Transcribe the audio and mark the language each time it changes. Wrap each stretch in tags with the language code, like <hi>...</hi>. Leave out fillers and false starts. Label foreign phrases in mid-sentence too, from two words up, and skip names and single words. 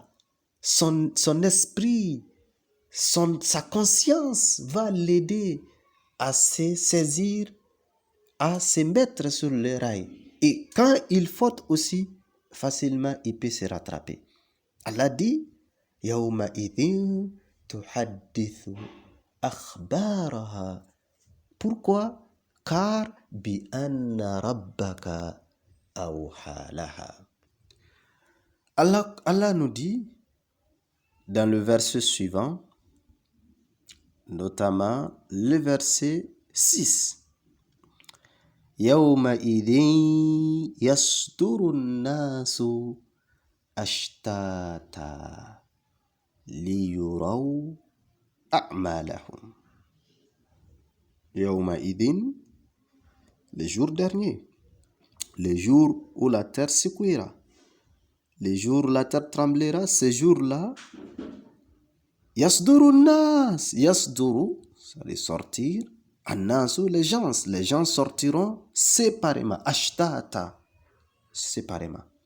<fr>Son esprit, sa conscience va l'aider à se saisir, à se mettre sur le rail. Et quand il faute aussi, facilement, il peut se rattraper. Allah dit,</fr> <ar>يومئذ تحدث أخبارها.</ar> <fr>Pourquoi?</fr> <ar>Car بأن ربك أوحى لها.</ar> <fr>Allah nous dit dans le verset suivant, notamment le verset 6.</fr> <ar>يومئذ يصدر الناس أشتاتا ليروا أعمالهم. يومئذ,</ar> <fr>le jour dernier, le jour où la terre secouera, le jour où la terre tremblera, ce jour-là,</fr> <ar>يصدر الناس,</ar> <fr>yasduru, ça veut sortir, annasu, les gens sortiront séparément, ashtata, séparément.</fr>